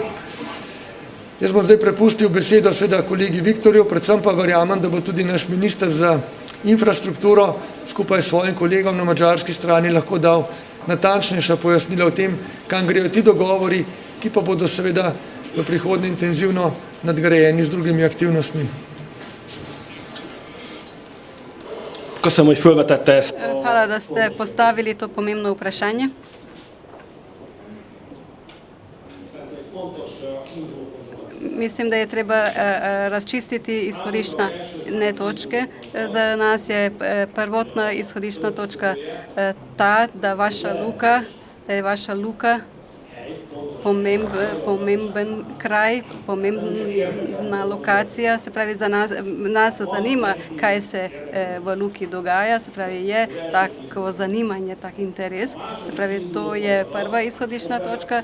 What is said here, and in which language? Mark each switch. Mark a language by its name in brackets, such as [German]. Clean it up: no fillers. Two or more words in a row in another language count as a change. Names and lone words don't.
[Slovenian] Jaz bom zdaj prepustil besedo seveda kolegi Viktorju, predvsem pa verjamem, da bo tudi naš minister za infrastrukturo skupaj s svojim kolegom na madžarski strani lahko dal natančnejša pojasnila o tem, kam grejo ti dogovori, ki pa bodo seveda v prihodnje intenzivno nadgrajeni z drugimi aktivnostmi. [Hungarian] Köszönöm, hogy fölvetette ezt. [Slovenian] Hvala, da ste postavili to pomembno vprašanje. Mislim, da je treba razčistiti izhodiščne točke. Za nas je prvotna izhodiščna točka ta, da je vaša luka pomemben kraj, pomembna lokacija, se pravi za nas zanima, kaj se v luki dogaja, se pravi je tako zanimanje, tak interes, se pravi to je prva izhodiščna točka.